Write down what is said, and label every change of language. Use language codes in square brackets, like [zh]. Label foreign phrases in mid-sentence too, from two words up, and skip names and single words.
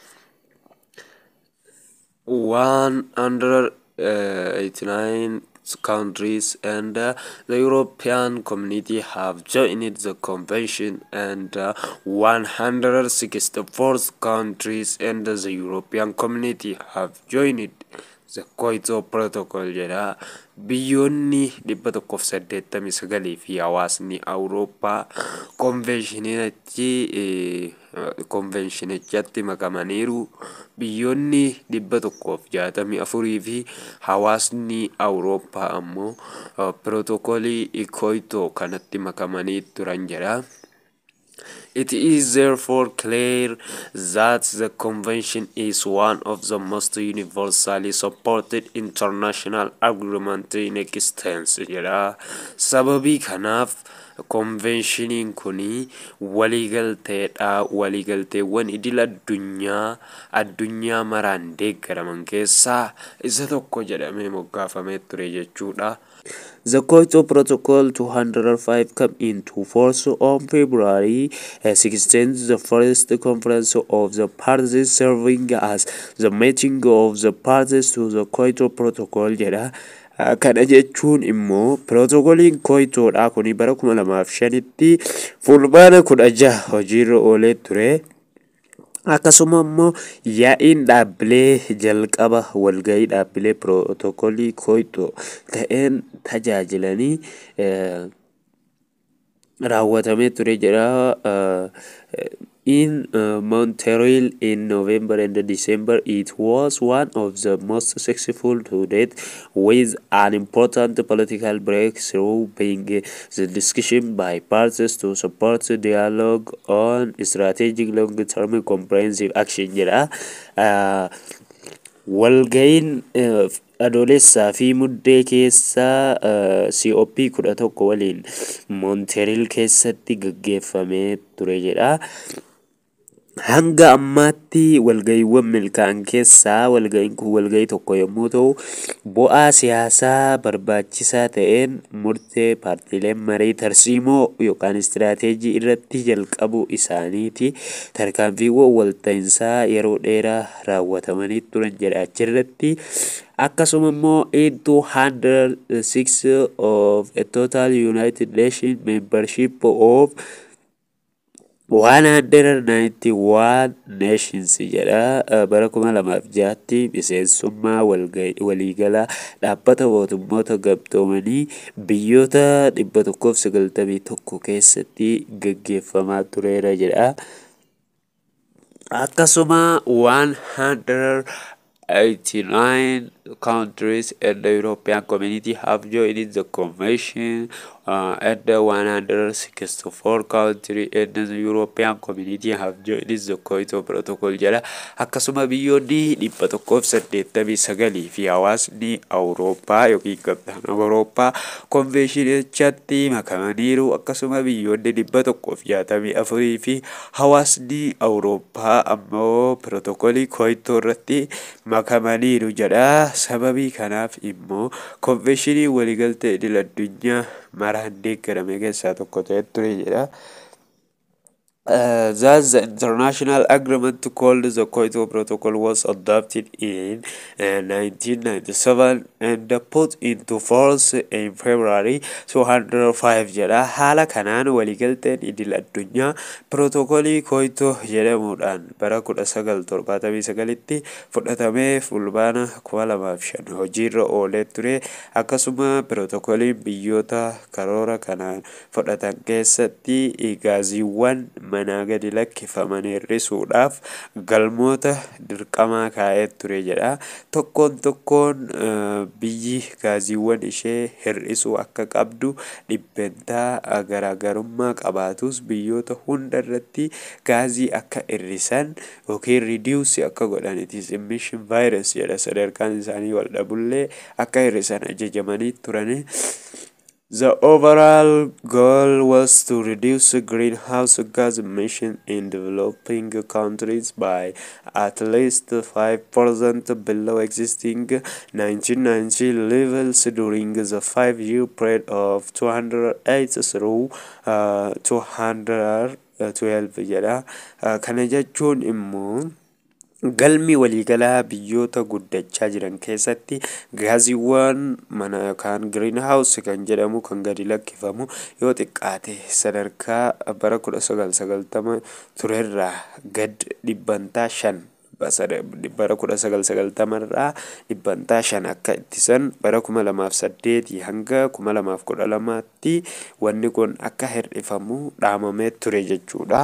[en] 189 countries and the European Community have joined the convention, and 164 countries and the European Community have joined the Kyoto Protocol jedha. [om] Biyyoonni 189 fi hawaasni Awurooppaa konvenshiinichatti makamaniiru. Biyyoonni 164 fi hawaasni Awurooppaa ammoo pirootokoolii Kyoto kanatti makamanii turan jedha. [en] It is therefore clear that the convention is one of the most universally supported international agreements in existence jedha. [om] Sababii kanaaf konvenshiniin kuni waliigalteedha. Waliigalteewwan idil addunyaa maraan deeggaraman keessaa isa tokko jedhamee moggaafamee ture jechuudha. [en] The Kyoto Protocol 205 came into force on February 16th, the first conference of the parties serving as the meeting of the parties to the Kyoto Protocol jedha. [om] Kana jechuun immoo pirootokooliin Kyotoodhaa kuni bara 2005tti fulbaana 16 hojiirra oolee ture. Akkasuma immoo yaa'iin dhaabbilee jalqaba walgahii dhaabbilee pirootokoolii Kyoto ta'een tajaajilanii raawwatamee ture jedha. [en] In Montreal in November and December, it was one of the most successful to date, with an important political breakthrough being the discussion by parties to support dialogue on strategic long-term comprehensive action jedha. [om] Walga'iin adoolessaa fi muddee keessa COP 11 waliin Montreal keessatti gaggeeffamee ture jedha. Hanga ammaatti walga'iiwwan milkaa'an keessaa walga'iin kun walga'ii tokko yommuu ta'u, bu'aa siyaasaa barbaachisaa ta'een murtee paartiileen marii tarsiimoo yookaan istiraateejii irratti jalqabuu isaaniiti. Tarkaanfiiwwan walta'iinsaa yeroo dheeraa raawwatamanii turan jedha achirratti. Akkasuma immoo [en] 206 of a total United Nations membership of 191 nations jedha. [om] Bara 2006tti miseensummaa waliigalaa dhaabbata mootummoota gamtoomanii biyyoota 191 keessatti gaggeeffamaa tureera jedha. [en] Akkasuma 189 countries and the European Community have joined the convention, and the 164 countries and the European Community have joined the Kyoto Protocol jedha. [om] Akkasuma biyyoonni 189 fi hawaasni Awurooppaa yookiin gamtaan Awurooppaa konvenshiinichatti makamaniiru. Akkasuma biyyoonni 164 fi hawaasni Awurooppaa ammoo pirootokoolii Kyoto irratti makamaniiru jedha. Sababii kanaaf immoo konvenshinii waliigaltee idil addunyaa maraan deeggarame keessaa tokko ta'ee ture jedha. [en] Thus, the international agreement called the Kyoto Protocol was adopted in 1997 and put into force in February 2005 jedha. [om] Haala kanaan waliigalteen idil addunyaa pirootokoolii Kyoto jedhamuudhaan bara 1979tti fudhatamee fulbaana 2005 hojiirra oolee ture. Akkasuma pirootokooliin biyyoota karoora kanaan fudhatan keessatti gaaziiwwan manaa gadi lakkifaman hir'isuudhaaf galmoota dirqamaa kaa'ee ture jedha. Tokkoon biyyi gaaziiwwan ishee hir'isuu akka qabdu dhibbentaa garaagarummaa qabaatus biyyoota hunda irratti gaazii akka hir'isan yookiin reduce akka godhan [en] it is emission virus [om] jedha. Sadarkaan isaanii wal dhabullee akka hir'isan ajajamanii turani. [en] The overall goal was to reduce greenhouse gas emissions in developing countries by at least 5% below existing 1990 levels during the 5-year period of 208 through 212 jedha. [om] Kana jechuun immoo galmi waliigalaa biyyoota guddachaa jiran keessatti gaaziiwwan mana yookaan greenhouse kan jedhamu kan gadi lakkifamu yoo xiqqaate sadarkaa bara 1990 turerraa gad dhibbantaa 5 bara 1990 irraa dhibbantaa 5 akka ittisan bara 2008 hanga 2012tti wanni kun akka hir'ifamu dhaamamee ture jechuudha.